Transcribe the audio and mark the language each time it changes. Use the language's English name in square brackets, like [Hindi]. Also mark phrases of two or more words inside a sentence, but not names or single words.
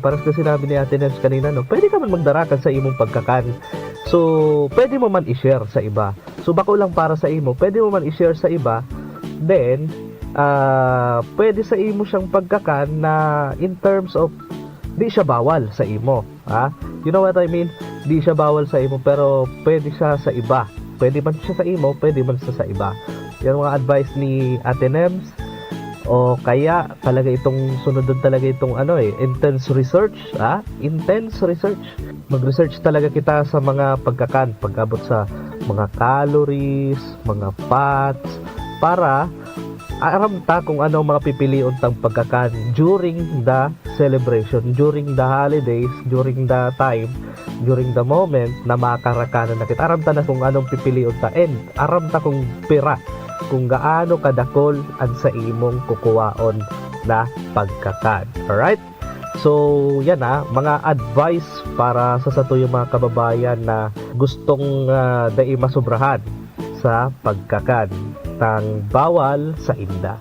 [Bikol] Para sa sinabi ni Ate Nems kanina, pwede ka man magdarakan sa imong pagkakan. So, pwede mo man i-share sa iba. So, bako lang para sa imo, pwede mo man i-share sa iba. Then, pwede sa imo siyang pagkakan na [English] in terms of [Bikol] di siya bawal sa imo. [English] You know what I mean? [Bikol] Di siya bawal sa imo, pero pwede siya sa iba. Pwede man siya sa imo, pwede man siya sa iba. Yan mga advice ni Ate Nems. O kaya talaga itong sunod talaga itong intense research, intense research. Mag-research talaga kita sa mga pagkakan, pag-abot sa mga calories, mga fats, para aram ta kung ano mga pipiliun tang pagkakan [English] during the celebration, during the holidays, during the time, during the moment [Bikol] na makarakanan na kita. Aram ta na kung anong pipiliun ta and aram ta kung pira, kung gaano kadakol ang sa imong kukuwaon na pagkakan. Alright? So, yan mga advice para sa tuyong mga kababayan na gustong dai masubrahan sa pagkakan tang bawal sa inda.